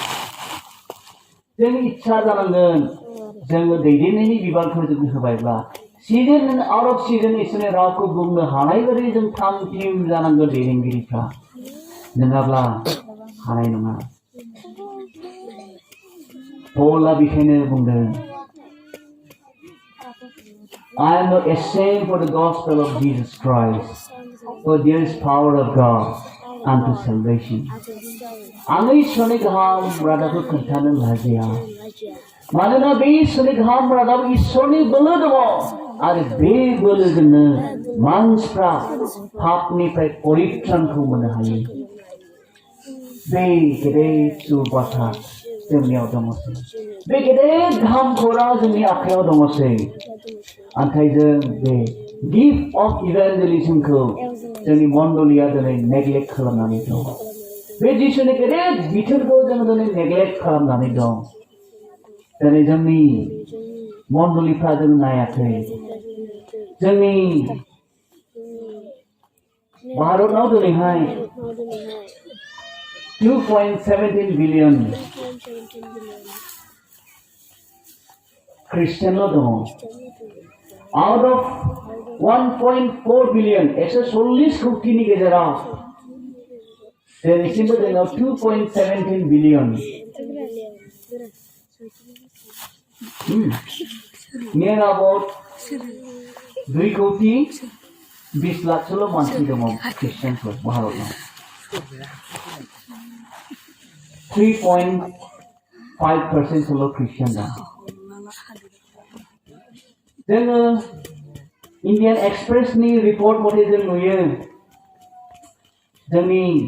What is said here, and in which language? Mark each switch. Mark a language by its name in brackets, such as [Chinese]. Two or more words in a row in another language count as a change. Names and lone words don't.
[Bodo] जों इच्छा जानांगोन जोङो दैदेननायनि बिबानखौ जों होबायब्ला [English] season and out of season [Bodo] इसोरनि रावखौ बुंनो हानाय बायदि जों थाम थिम जानांगोन दैदेनगिरिफ्रा नङाब्ला हानाय नङा पौला बेखायनो बुंदों [English] I am not ashamed for the gospel of Jesus Christ, for there is power of God unto salvation. [Bodo] आं इसोरनि गाहाम रादाबखौ खोन्थानो लाजिया मानोना बे इसोरनि गाहाम रादाब इसोरनि बोलो दङ आरो बे बोलोजोंनो मानसिफ्रा पापनिफ्राय परित्राणखौ मोननो हायो बे गेदेर बाथ्रा जोंनियाव दङसै बे गेदेर गाहाम खौरां जोंनि आखायाव दङसै ओंखाय जों बे [English] gift of evangelism [Bodo] खौ जोंनि मण्डलिया दिनै नेग्लेक्ट खालामनानै दं बे जिसुनि गेदेर बिथोनखौ जों दिनै नेग्लेक्ट खालामनानै दं दिनै जोंनि मण्डलिफ्रा जों नायाखै जोंनि भारताव दिनैहाय 2.17 बिलियन ख्रिस्टियानल' दङ [English] out of [Bodo] 1.4 बिलियन 140 कौटिनि गेजेराव दिनैसिमबो जोंनाव 2.17 बिलियन [English] near about [Bodo] 2 कोटी 20 लाखसोल' मानसि दङ ख्रिस्टियानफोर भारताव 3.5% सोल' ख्रिस्टियान दं जोङो इंडियन एक्सप्रेसनि रिपर्ट मथे जों नुयो जोंनि